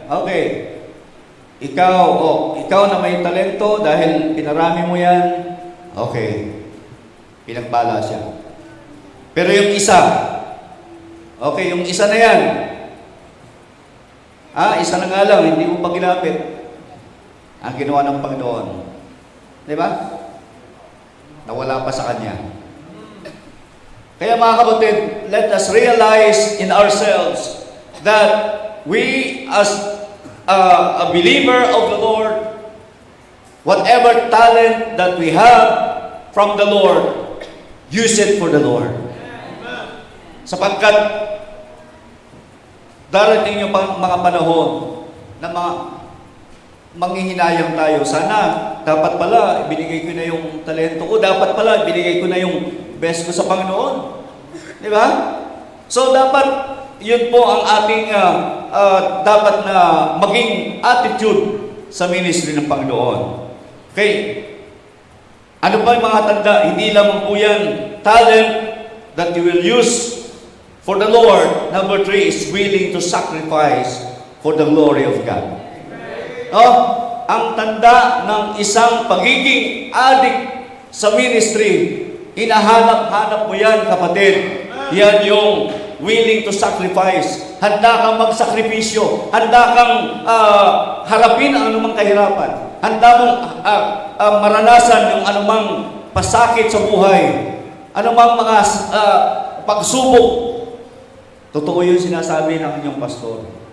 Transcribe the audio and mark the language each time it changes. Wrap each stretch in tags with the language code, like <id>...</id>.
<tl>Okay, ikaw na may talento dahil pinarami mo yan, okay, pinagbala siya. Pero yung isa, okay, yung isa na yan, isa na nga lang, hindi mo pa ginapit ang ginawa ng Panginoon. Di ba? Nawala pa sa kanya. Kaya mga kapatid,</tl> <en>let us realize in ourselves that we as a believer of the Lord, whatever talent that we have from the Lord, use it for the Lord.</en> <tl>Sapagkat darating yung mga panahon na manghihinayang tayo. Sana, dapat pala, ibinigay ko na yung talento ko. Dapat pala, ibinigay ko na yung best ko sa Panginoon. Di ba? So, dapat, yun po ang ating dapat na maging attitude sa ministry ng Panginoon. Okay? Ano ba yung mga tanda? Hindi lamang po yan</tl> <en>talent that you will use for the Lord. Number 3 is willing to sacrifice for the glory of God.</en> <tl>Ang tanda ng isang pagiging adik sa ministry, hinahanap-hanap mo yan, kapatid. Yan yung</tl> <en>willing to sacrifice.</en> <tl>Handa kang magsakripisyo. Handa kang harapin ang anumang kahirapan. Handa mong maranasan yung anumang pasakit sa buhay. Anumang mga pagsubok. Totoo yung sinasabi ng inyong pastor.</tl>